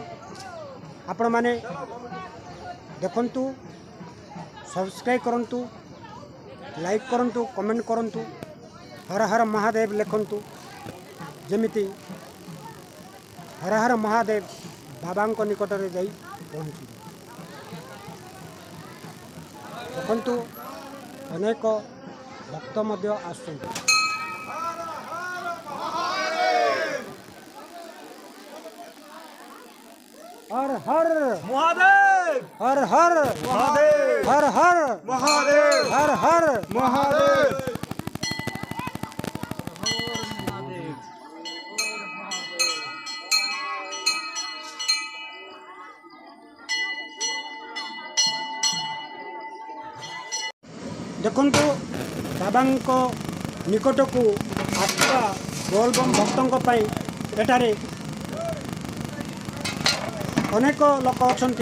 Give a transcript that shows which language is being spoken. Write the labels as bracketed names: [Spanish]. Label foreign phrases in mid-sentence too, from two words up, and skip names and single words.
[Odia] ଆପଣମାନେ ଦେଖନ୍ତୁ, ସବସ୍କ୍ରାଇବ୍ କରନ୍ତୁ, ଲାଇକ୍ କରନ୍ତୁ, କମେଣ୍ଟ କରନ୍ତୁ, ହର ହର ମହାଦେବ ଲେଖନ୍ତୁ। ଯେମିତି ହର ହର ମହାଦେବ ବାବାଙ୍କ ନିକଟରେ ଯାଇ ପହଞ୍ଚିବେ। ଦେଖନ୍ତୁ ଅନେକ ଭକ୍ତ ମଧ୍ୟ ଆସୁଛନ୍ତି। [Hindi] हर हर महादेव, हर हर महादेव, हर हर महादेव, हर हर महादेव। [Odia] ଦେଖନ୍ତୁ ବାବାଙ୍କୁ ନିକଟକୁ ଆସିବା ବୋଲବମ ଭକ୍ତଙ୍କ ପାଇଁ ଏଠାରେ ଅନେକ ଲୋକ ଅଛନ୍ତି।